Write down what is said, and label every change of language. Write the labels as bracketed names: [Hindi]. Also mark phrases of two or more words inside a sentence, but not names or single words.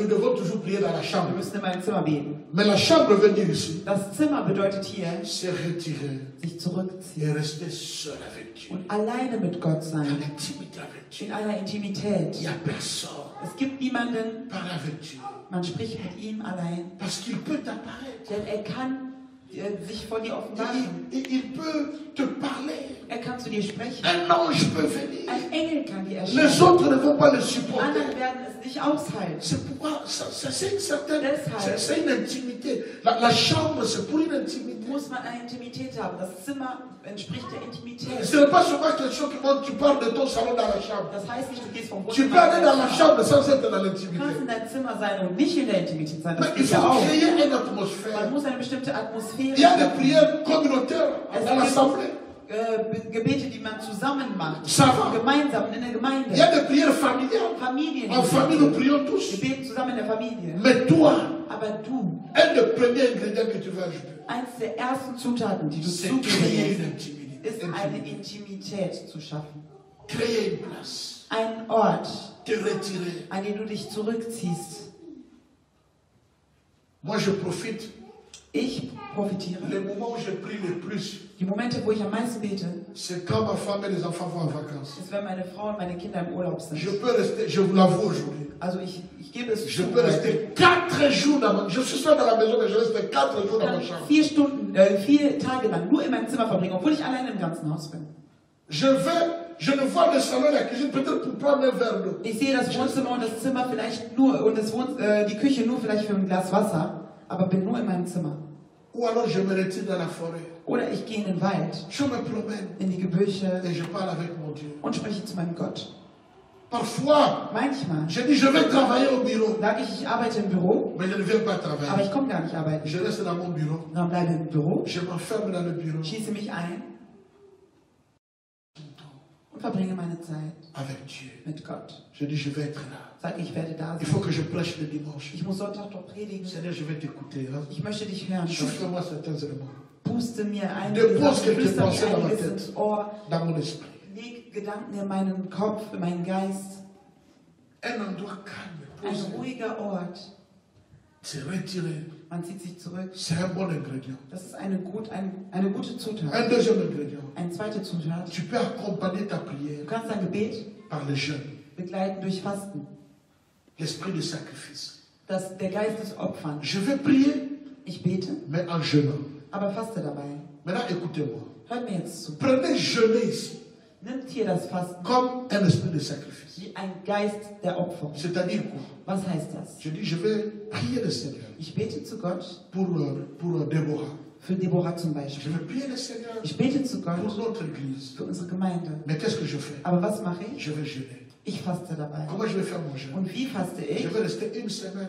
[French] que nous devons toujours prier dans la [German] wir [French] chambre. [German] müssen immer im Zimmer beten. [French] Mais la chambre veut dire ici, [German] Das Zimmer bedeutet hier, [French] se retirer [German] sich zurückziehen [French] et rester seul avec Dieu. [German] und alleine mit Gott [French] Dans [German] sein, [French] l'intimité avec Dieu. [German] in einer Intimität. [French] Il n'y a personne. [German] Es gibt niemanden, [French] Parle avec Dieu. [German] man spricht mit ihm allein, [French] Parce qu'il peut t'apparaître. [German] denn er kann sich vor dir offenbaren. [French] Il peut te parler. [German] Er kann zu dir sprechen. [French] Un ange peut venir. [German] Ein Engel kann dir [French] Les [German] erscheinen. [French] autres ne vont pas le [German] Die [French] supporter. [German] anderen werden es nicht aushalten. [French] C'est pourquoi c'est une certaine, [German] Deshalb. [French] c'est une intimité. La chambre, c'est pour une intimité. [German] Muss man eine Intimität haben. Das Zimmer entspricht der Intimität. [French] Ce n'est pas seulement quelque chose que quand tu pars de ton salon dans la chambre. [German] Das heißt nicht, du gehst vom [French] Tu peux [German] Wohnzimmer [French] aller dans la [German] in [French] chambre sans être dans [German] Du [French] l'intimité. [German] kannst in deinem Zimmer sein und nicht in der Intimität sein. Das [French] Mais il [German] geht ja [French] faut [German] auch. [French] créer une [German] Man [French] atmosphère. [German] muss eine bestimmte Atmosphäre [French] Il y a des [German] schaffen. [French] prières communautaires dans l'assemblée. [German] Gebete, die man zusammen macht. [French] Ça va. [German] Gemeinsam in der [French] Il y [German] Gemeinde. [French] a des prières familiales. [German] Familien. [French] En famille, nous prions tous. [German] Wir beten zusammen in der Familie. [French] Mais toi, [German] Aber du, [French] un des premiers ingrédients que tu vas ajouter, [German] eins der ersten Zutaten, die du [French] c'est [German] zugeben [French] créer une [German] musst, [French] intimité. [German] ist eine Intimität zu schaffen. [French] Créer une place. [German] Ein Ort, [French] Te retirer. [German] an den du dich zurückziehst. [French] Moi, je profite. [German] Ich profitiere. [French] Les moments où je prie le plus, [German] Die Momente, wo ich am meisten bete, [French] c'est quand ma femme et les enfants vont en vacances. [German] ist, wenn meine Frau und meine Kinder im Urlaub sind. [French] Je peux rester, je vous l'avoue aujourd'hui, [German] Also ich gebe es [French] je [German] zu. [French] peux rester 4 jours dans ma... Je suis seul dans la maison, mais je reste 4 jours [German] Ich [French] dans ma [German] kann [French] chambre. [German] 4 Tage lang nur in meinem Zimmer verbringen, obwohl ich alleine im ganzen Haus bin. [French] Je ne vois le salon et la cuisine peut-être pour prendre un verre d'eau. [German] Ich sehe das Wohnzimmer und das Zimmer vielleicht nur und die Küche nur vielleicht für ein Glas Wasser, aber bin nur in meinem Zimmer. [French] Ou alors je me retire dans la forêt. [German] Oder ich gehe in den Wald, [French] Je me promène [German] in die Gebüsche [French] et je parle avec mon Dieu. [German] und spreche zu meinem Gott. [French] Parfois, [German] Manchmal [French] je dis je vais travailler au bureau, [German] sage ich arbeite im Büro, [French] mais je ne viens pas [German] aber [French] travailler. [German] ich komme gar nicht arbeiten. [French] Je reste dans mon bureau, [German] Dann bleibe ich im Büro, [French] je m'enferme dans le bureau [German] schließe mich ein und verbringe meine Zeit [French] avec Dieu. [German] mit Gott. [French] Je dis je vais être là. [German] Sage, ich werde da [French] Il faut [German] sein. [French] que je prêche le dimanche. [German] Ich muss Sonntag doch predigen. [French] Seigneur, je vais t'écouter. Hein. [German] Ich möchte dich hören. Gott. [French] Souffle-moi certains éléments [German] Puste mir [French] Depose [German] Sachen, [French] quelques [German] flüster mir [French] pensées dans ma [German] einiges [French] tête. [German] ins Ohr, [French] dans mon esprit. [German] leg Gedanken in meinen Kopf, in meinen Geist. [French] Un endroit calme, [German] Ein [French] posé, [German] ruhiger Ort. [French] se retirer. [German] Man zieht sich zurück. [French] C'est un bon ingrédient. [German] Das ist eine gute [French] Un [German] Zutat. [French] deuxième ingrédient. [German] Eine zweite Zutat. [French] Tu peux accompagner ta [German] Du [French] prière [German] kannst dein Gebet [French] par le jeûne, [German] begleiten durch Fasten. [French] l'esprit de sacrifice. [German] Der Geist des Opferns. [French] Je vais prier, [German] Ich bete, [French] mais en jeûnant. [German] aber faste dabei. [French] Maintenant, écoutez-moi. [German] Hört mir jetzt zu. [French] Prenez jeûner ici [German] Nimmt hier das Fasten [French] comme un esprit de sacrifice. [German] wie ein Geist der Opferung. [French] C'est-à-dire quoi? [German] Was heißt das? [French] Je dis, je vais prier le Seigneur [German] Ich bete zu Gott, [French] pour Déborah. [German] für Deborah zum [French] Je [German] Beispiel. [French] vais prier le Seigneur [German] Ich bete zu [French] pour [German] Gott, [French] notre église. [German] für unsere Gemeinde. [French] Mais qu'est-ce que je fais? [German] Aber was mache ich? [French] Je vais jeûner. [German] Ich faste dabei. [French] Comment je vais faire mon jeûne? [German] Und wie faste ich? [French] Je vais rester une semaine.